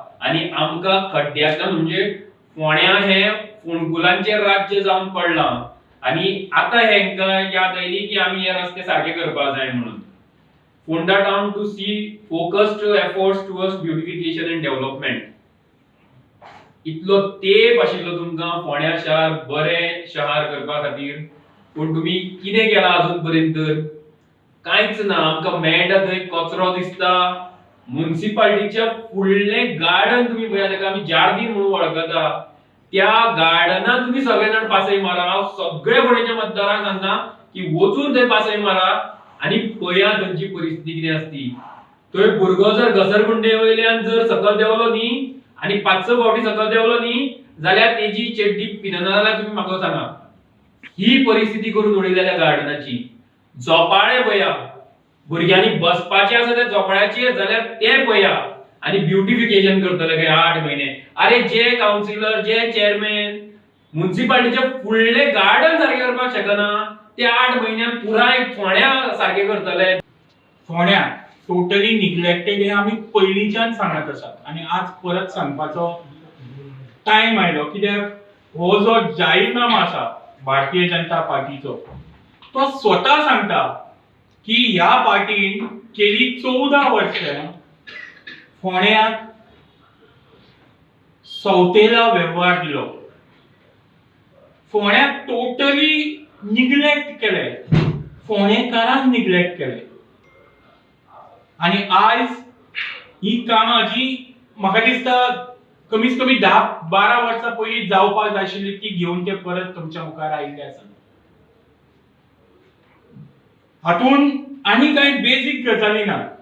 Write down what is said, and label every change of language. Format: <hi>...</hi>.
<kok>आनी आमकां खड्ड्यांतल्यान म्हणजे फोंड्या हे फोंडकुलांचे राज्य जावन पडलां आनी आतां हेंकां याद आयली की आमी हे रस्ते सारके करपाक जाय म्हणून.</kok> <en>Fonda town to see focused efforts towards beautification and development.</en> <kok>इतलो तेप आशिल्लो तुमकां फोंड्या शहर बरें शहर करपा खातीर, पूण तुमी कितें केलां अजून पर्यंत कांयच ना. आमकां मेळटा थंय कचरो दिसता. म्युनिसिपालिटीच्या फुडलें गार्डन तुमी पळया, ताका आमी जार्दीन म्हणून वळखता, त्या गार्डनात तुमी सगळे जाण पासय मारा. हांव सगळ्या फोंडेच्या मतदारांक सांगता की वचून थंय पासय मारा आनी पळया थंयची परिस्थिती कितें आसती. थंय भुरगो जर घसरगुंडे वयल्यान जर सकयल देंवलो न्ही आनी 5-6 फावटी सकयल देंवलो न्ही जाल्यार तेजी चेड्डी पिनना जाल्यार तुमी म्हाका सांगा. ही परिस्थिती करून उडयल्या त्या गार्डनाची. झोपाळे पळया, भुरग्यांनी बसपाचे आसा त्या झोपाळ्याचेर जाल्यार ते पळया आनी ब्युटिफिकेशन करतले काय 8 म्हयने. अरे जे काउन्सिलर, जे चेअरमॅन म्युनिसिपालिटीचे फुडले गार्डन सारके करपाक शकना ते 8 म्हयन्यान पुराय फोंड्या सारके करतले. फोंड्या टोटली निग्लेक्टेड हे आमी पयलींच्यान सांगत आसात आनी आज परत सांगपाचो टायम आयलो. कित्याक हो जो जाहीरनामा आसा भारतीय जनता पार्टीचो तो स्वता सांगता की ह्या पार्टीन गेली 14 वर्सां फोंड्याक सवतेला वेव्हार दिलो. फोंड्याक टोटली निग्लेक्ट केले, फोंडेकारांक निग्लेक्ट केले. आनी आज ही कामां जी म्हाका दिसता कमीत कमी 10-12 वर्सां पयलीं जावपाक जाय आशिल्ली ती घेवन ते परत तुमच्या मुखार आयिल्ले आसा. हातून आनी कांय बेजीक गजाली ना.</kok>